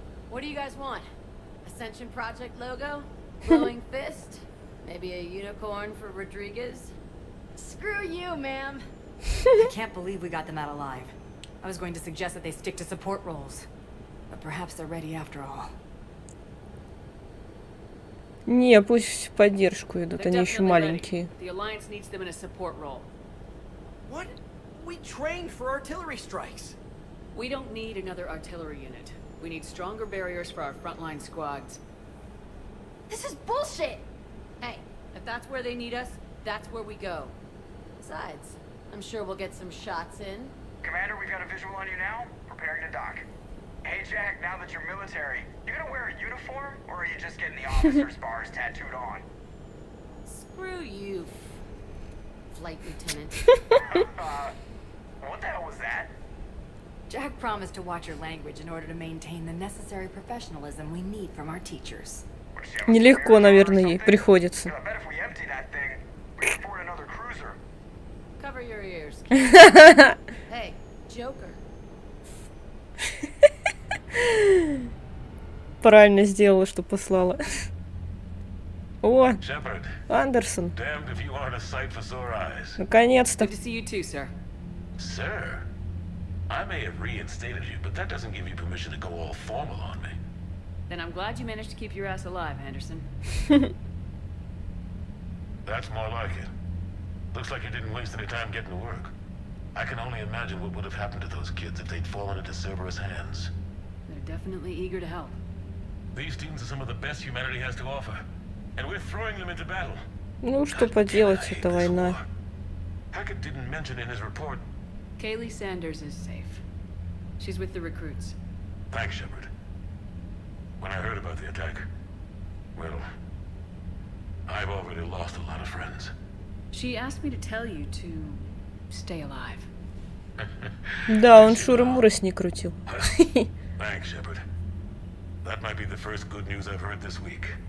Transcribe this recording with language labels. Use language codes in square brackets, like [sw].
[en] What do you guys want? Ascension Project logo? Glowing fist? Maybe a unicorn for Rodriguez? Screw you, ma'am. I can't believe we got them out alive. I was going to suggest that they stick to support roles. But perhaps they're ready after all. [ru] Не, пусть в поддержку идут, они еще маленькие. [en] The Alliance needs them in a support role. What? We trained for artillery strikes. We don't need another artillery unit. We need stronger barriers for our frontline squads. This is bullshit! Hey, if that's where they need us, that's where we go. Besides, I'm sure we'll get some shots in. Commander, we've got a visual on you now. Preparing to dock. Hey, Jack, now that you're military, you gonna wear a uniform, or are you just getting the officer's bars tattooed on? Screw you, Flight Lieutenant. What the hell was that? Jack promised to watch your language in order to maintain the necessary professionalism we need from our teachers. [ru] Нелегко, наверное, ей приходится. [en] I bet if we empty that thing, we can afford another cruiser. Cover your ears. Hey, Joker. [ru] Правильно сделала, что послала. О, [en] Shepard. [ru] Андерсон. [en] Damned if you aren't a sight for sore eyes. [ru] Наконец-то. [en] Good to see you too, sir. Sir, I may have reinstated you, but that doesn't give you permission to go all formal on me. Then I'm glad you managed to keep your ass alive, Anderson. That's more like it. Looks like you didn't waste any time getting to work. I can only imagine what would have happened to those kids if they'd fallen into Cerberus' hands. They're definitely eager to help. These teams are some of the best humanity has to offer, and we're throwing them into battle. [ru] Ну, что поделать, это война. [en] Hackett didn't mention in his report. Kaylee Sanders is safe. She's with the recruits. Thanks, Shepard. When I heard about the attack, well, I've already lost a lot of friends. She asked me to tell you to stay alive. [ru] Да, он шуры-муры с ней крутил. [en] Thanks, Shepard. That might be the first good news I've heard this week.